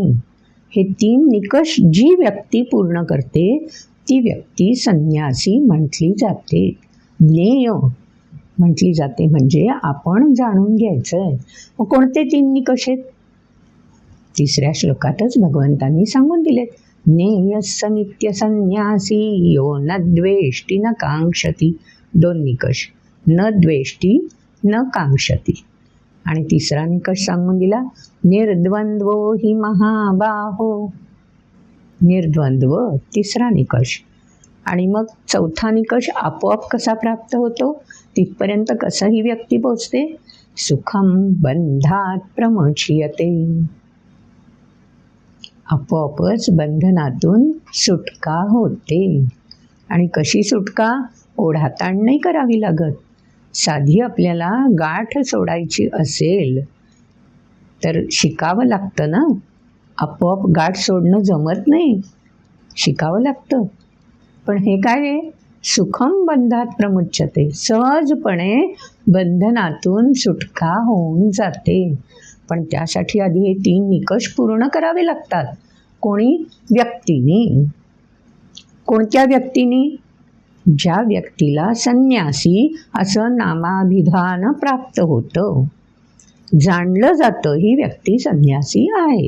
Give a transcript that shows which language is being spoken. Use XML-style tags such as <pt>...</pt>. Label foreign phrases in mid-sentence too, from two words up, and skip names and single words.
<mr>हे 3 निकष जी व्यक्ती पूर्ण करते ती व्यक्ती संन्यासी म्हटली जाते. ज्ञेय म्हटली जाते. म्हणजे आपण जाणून घ्यायचं आहे. मग कोणते 3 निकष आहेत? 3ऱ्या श्लोकातच भगवंतांनी सांगून दिलेत.</mr> <sa>ज्ञेयस्स नित्य संन्यासी यो न द्वेष्टी न कांक्षती. 2 निकष, न द्वेष्टी न कांक्षती.</sa> <mr>आणि 3रा निकष सांगून दिला,</mr> <sa>निर्द्वंद्वो हि महाबाहो.</sa> <mr>निर्द्वंद्व 3रा निकष. आणि मग 4था निकष आपोआप कसा प्राप्त होतो? तिथपर्यंत कसं ही व्यक्ती पोचते?</mr> <sa>सुखम बंधात प्रमुच्यते.</sa> <mr>आपोआपच बंधनातून सुटका होते. आणि कशी सुटका? ओढाताण नाही करावी लागत. साधी आपल्याला गाठ सोडायची असेल तर शिकावं लागतं ना. आपोआप गाठ सोडणं जमत नाही, शिकावं लागतं. पण हे काय आहे?</mr> <sa>सुखम बंधात प्रमुच्यते.</sa> <mr>सहजपणे बंधनातून सुटका होऊन जाते. पण त्यासाठी आधी हे 3 निकष पूर्ण करावे लागतात. कोणी? व्यक्तीने. कोणत्या व्यक्तीने? ज्या व्यक्तीला संन्यासी असं नामाभिधान प्राप्त होतं, जाणलं जातं ही व्यक्ती संन्यासी आहे.</mr>